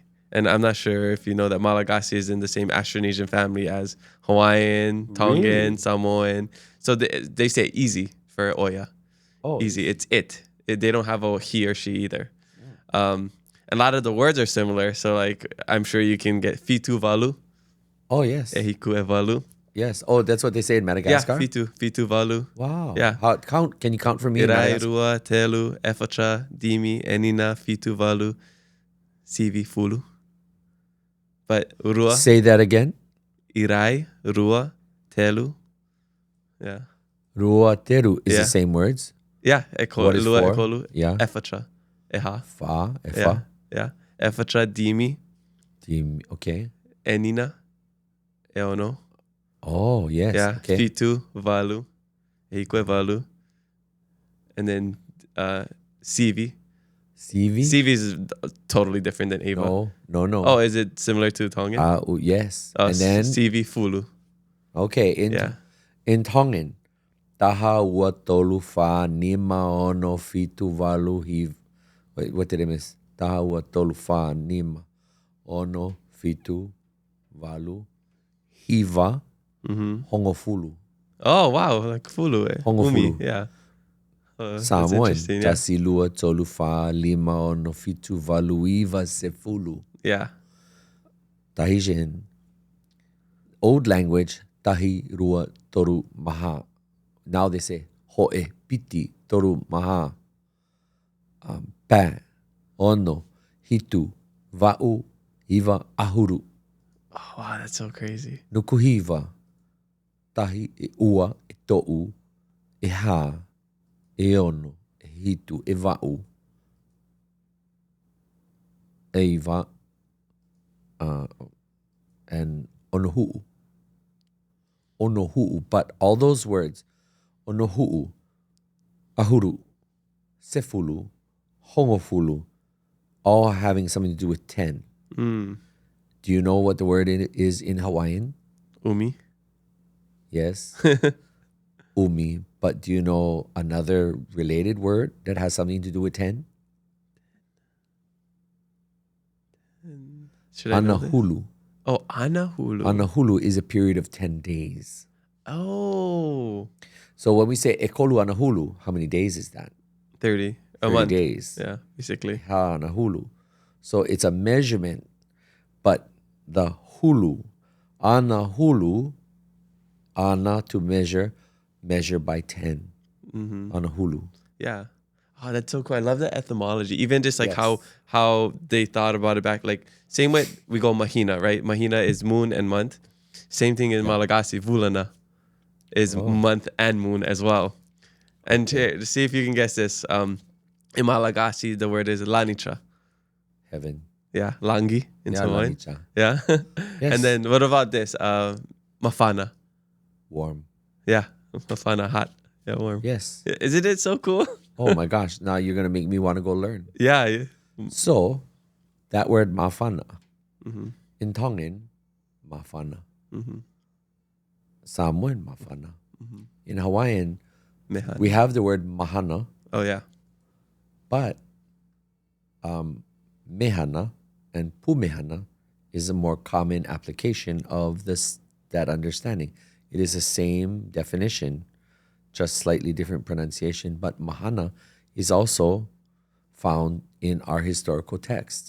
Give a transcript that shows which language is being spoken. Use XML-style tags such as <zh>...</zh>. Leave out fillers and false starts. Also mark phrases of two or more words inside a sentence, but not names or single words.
<en>And I'm not sure if you know that Malagasy is in the same Austronesian family as Hawaiian, Tongan, Samoan. So they say easy for Oya. Oh, Easy. It's it. They don't have a he or she either. A lot of the words are similar. So like I'm sure you can get</en> <mg>fitu valu,</mg> <en>oh yes.</en> <haw>ehiku e valu.</haw> <en>Yes. Oh, that's what they say in Madagascar? Yeah,</en> <mg>fitu valu.</mg> <en>Wow. Yeah. Can you count for me in Irai, Madagascar?</en> <mg>rua, telu, efatra, dimi, enina, fitu valu, sivi, fulu.</mg> <en>But rua, Say that again.</en> <mg>irai, rua, telu. Yeah. Rua teru is</mg> <en>Yeah. the same words. Yeah. What is Lua, for? ekolu, Yeah.</en> <mg>efatra, eha.</mg> <en>Fa, Yeah. efa.</en> <mg>Yeah. Efatra, dimi,</mg> <en>Okay.</en> <mg>enina, eono.</mg> <en>Oh, yes. Yeah. Okay.</en> <mg>Fitu, valu,</mg> <haw>ehiku e valu.</haw> <en>And then sivi. CV? Sivi is totally different than Ava. No. Oh, is it similar to Tongan? Yes. Oh, And then,</en> <mg>Sivi Fulu.</mg> <en>okay, Yeah. in Tongan,</en> <to>taha ua tolu fa nima ono fitu valu hiv.</to> <en>Wait, what did I miss?</en> <to>Taha ua tolu fa nima ono fitu valu hiva hongofulu.</to> <en>Oh, wow. Like Fulu. Hongofulu. Umi. Yeah. That's Samoan, interesting. Yeah.</en> <sm>tasilua tolu fa lima ono fitu valu iva sefulu.</sm> <en>Yeah. Tahitian, old language,</en> <ty>tahi rua toru maha.</ty> <en>Now they say</en> <ty>ho'e piti toru maha. Pa, ono, hitu, va'u, iva ahuru.</ty> <en>Oh, wow. That's so crazy.</en> <mrq>Nukuhiva, tahi e ua, e to'u, e ha, e ono, e hitu, e va'u, e iva,</mrq> <en>and onohu'u. Onohu'u. But all those words,</en> <mrq>onohu'u, ahuru,</mrq> <en>sefulu, hongofulu, all having something to do with 10. Do you know what the word is in Hawaiian? Umi. Yes. umi, but do you know another related word that has something to do with 10? Should I know this? Anahulu. Oh, Anahulu. Anahulu is a period of 10 days. Oh. So when we say</en> <haw>ekolu anahulu,</haw> <en>how many days is that? 30. A 30 month. days. Yeah, basically.</en> <haw>Ha anahulu.</haw> <en>So it's a measurement, but the hulu, anahulu, ana to measure by 10. Anahulu. Yeah. Oh, that's so cool. I love the etymology. Even just like Yes. how they thought about it back. Like same way we go mahina, right? Mahina is moon and month. Same thing in Malagasy. Vulana is month and moon as well. And to see if you can guess this, in Malagasy the word is lanitra. Heaven. Yeah, langi in Yeah, Samoan. lanitra. Yeah. Yes. And then what about this? Mafana. Warm. Yeah, mafana, hot. Yeah, warm. Yes. Isn't it so cool? Oh my gosh. Now you're going to make me want to go learn. Yeah. So that word mafana, in Tongan, mafana. Samoan, mafana. In Hawaiian, Mehan. we have the word mahana, Oh, yeah. but mehana and pumehana is a more common application of that understanding. It is the same definition, just slightly different pronunciation, but mahana is also found in our historical text.</en>